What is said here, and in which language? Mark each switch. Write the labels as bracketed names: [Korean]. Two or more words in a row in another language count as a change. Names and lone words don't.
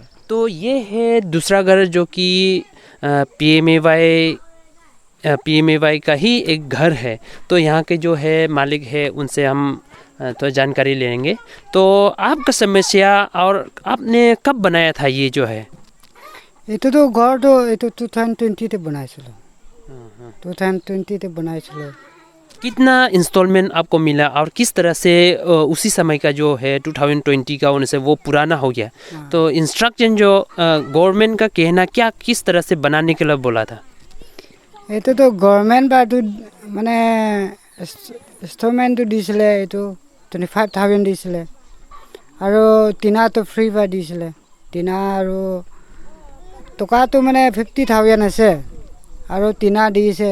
[Hindi] तो ये है दूसरा घर जो कि PMAY का ही एक घर है। तो यहाँ के जो है मालिक है उनसे हम तो जानकारी लेंगे। तो आपका समस्या और आपने कब बनाया था ये जो है? [Assamese] এইটো তো ঘৰটো এইটো 2020 তে বনাইছিলোঁ। 2020 তে বনাইছিলোঁ। [Hindi] कितना इंस्टॉलमेंट आपको मिला और किस तरह से उसी समय का जो है 2020 का उनसे वो पुराना हो गया, तो इंस्ट्रक्शन जो गवर्नमेंट का कहना क्या किस तरह से बनाने के लिए बोला था? [Assamese] এইটোতো গভৰ্ণমেণ্ট বা এইটো মানে ইনষ্টলমেণ্টটো দিছিলে, এইটো 25,000 দিছিলে আৰু টিনাটো ফ্ৰী বা দিছিলে। টিনা আৰু টকাটো মানে 50,000 আছে আৰু টিনা দিছে।